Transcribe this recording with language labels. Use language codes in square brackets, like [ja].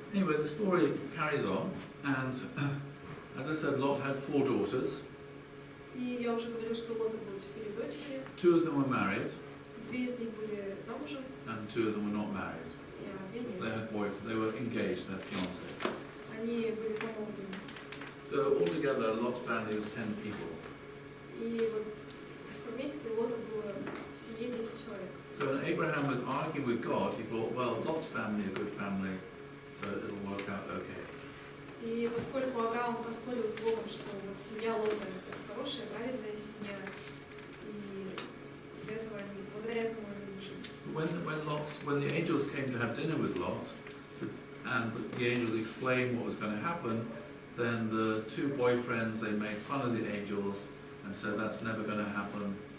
[en] Anyway, the story carries on, and as I said, Lot had 4 daughters. [ru] И я уже говорила, что у Лота было 4 дочери, [en] 2 of them were married, [ru] 2 из них были замужем, [en] and 2 of them were not married. [ru] и 2 нет. [en] They had boyfriends, they were engaged, they had fiancés. [ru] Они были помолвлены. [en] So altogether, Lot's family was 10 people. [ru] И вот все вместе у Лота было в семье 10 человек. [en] So when Abraham was arguing with God, he thought, well, Lot's family a good family, so it'll work out okay. [ru] И поскольку Авраам поспорил с Богом, что вот семья Лота это хорошая, правильная семья, и из этого они, благодаря этому они жили. [en] When the angels came to have dinner with Lot, and the angels explained what was going to happen, then the 2 boyfriends, they made fun of the angels and said that's never going to happen.